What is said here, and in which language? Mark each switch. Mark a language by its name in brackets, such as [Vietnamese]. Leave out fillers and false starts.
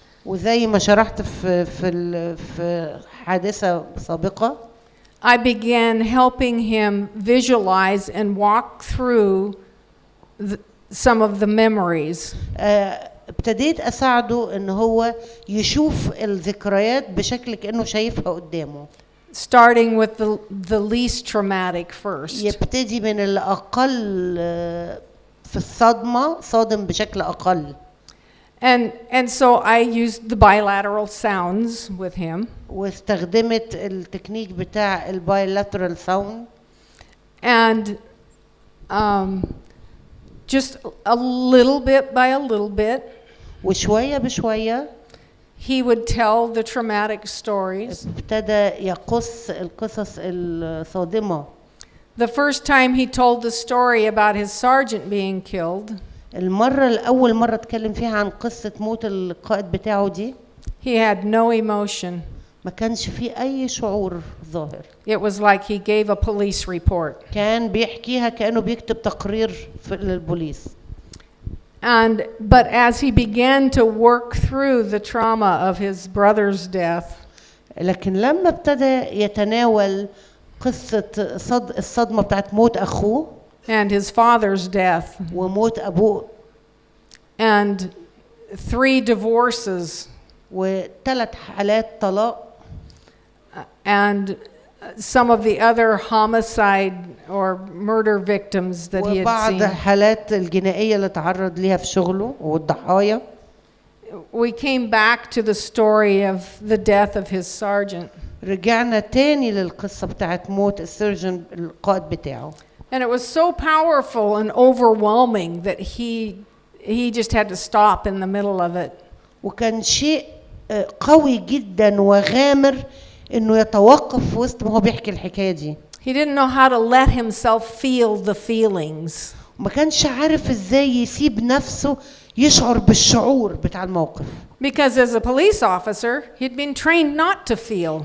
[Arabic] وزي ما شرحت في حادثة سابقة، [English] I began helping him visualize and walk through some of the memories. [Arabic] ابتديت أساعده إن هو يشوف الذكريات بشكل كأنه شايفها قدامه. [English] Starting with the least traumatic first. [Arabic] يبتدي من الأقل في الصدمة، صادم بشكل أقل. [English] And so I used the bilateral sounds with him. [Arabic] واستخدمت التكنيك بتاع البايلاترال ساوند. [English] And just a little bit by a little bit, [Arabic] وشوية بشوية [English] he would tell the traumatic stories. [Arabic] ابتدى يقص القصص الصادمة. [English] The first time he told the story about his sergeant being killed, [Arabic] الأول مرة اتكلم فيها عن قصة موت القائد بتاعه دي، [English] he had no emotion. [Arabic] ما كانش فيه أي شعور ظاهر. [English] It was like he gave a police report. [Arabic] كان بيحكيها كأنه بيكتب تقرير للبوليس. [English] But as he began to work through the trauma of his brother's death, [Arabic] لكن لما ابتدى يتناول قصة الصدمة بتاعت موت أخوه [English] and his father's death, [Arabic] وموت أبوه [English] and 3 divorces, [Arabic] و3 حالات طلاق, [English] and some of the other homicide or murder victims that he had [Arabic] وبعض [English] seen. [Arabic] حالات الجنائية اللي تعرض ليها في شغله والضحايا. [English] We came back to the story of the death of his sergeant. [Arabic] رجعنا تاني للقصة بتاعت موت السيرجن القائد بتاعه. [English] And it was so powerful and overwhelming that he just had to stop in the middle of it. [Arabic] وكان شيء قوي جدا وغامر انه يتوقف في وسط ما هو بيحكي الحكاية دي. [English] He didn't know how to let himself feel the feelings. [Arabic] ما كانش عارف ازاي يسيب نفسه يشعر بالشعور بتاع الموقف. [English] Because as a police officer, he'd been trained not to feel.